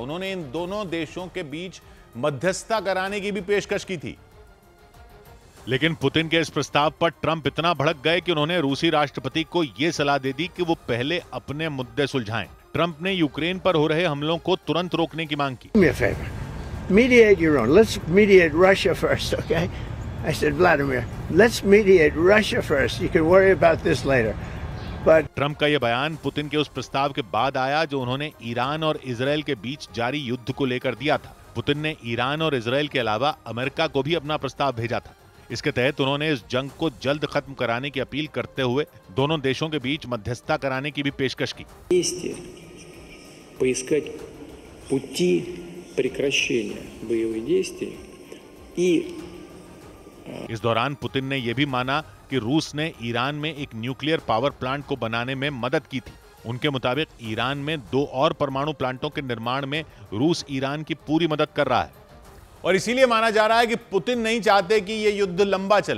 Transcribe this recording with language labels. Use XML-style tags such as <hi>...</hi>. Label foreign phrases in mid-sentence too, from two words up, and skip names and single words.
<hi>उन्होंने इन दोनों देशों के बीच मध्यस्थता कराने की भी पेशकश की थी। लेकिन पुतिन के इस प्रस्ताव पर ट्रंप इतना भड़क गए कि उन्होंने रूसी राष्ट्रपति को यह सलाह दे दी कि वो पहले अपने मुद्दे सुलझाएं। ट्रंप ने यूक्रेन पर हो रहे हमलों को तुरंत रोकने की मांग की।</hi> <en>Do me a favor. Mediate your own. Let's mediate Russia first, okay? I said, Vladimir, let's mediate Russia first. You can worry about this later. But</en> <hi>ट्रंप का यह बयान पुतिन के उस प्रस्ताव के बाद आया जो उन्होंने ईरान और इजरायल के बीच जारी युद्ध को लेकर दिया था। पुतिन ने ईरान और इजरायल के अलावा अमेरिका को भी अपना प्रस्ताव भेजा था। इसके तहत उन्होंने इस जंग को जल्द खत्म कराने की अपील करते हुए दोनों देशों के बीच मध्यस्थता कराने की भी पेशकश की।</hi> <ru>поискать пути прекращения боевых действий и</ru> <hi>इस दौरान पुतिन ने यह भी माना कि रूस ने ईरान में एक</hi> <en>nuclear power plant</en> <hi>को बनाने में मदद की थी। उनके मुताबिक ईरान में 2 और परमाणु प्लांटों के निर्माण में रूस ईरान की पूरी मदद कर रहा है। और इसीलिए माना जा रहा है कि पुतिन नहीं चाहते कि यह युद्ध लंबा चले।</hi>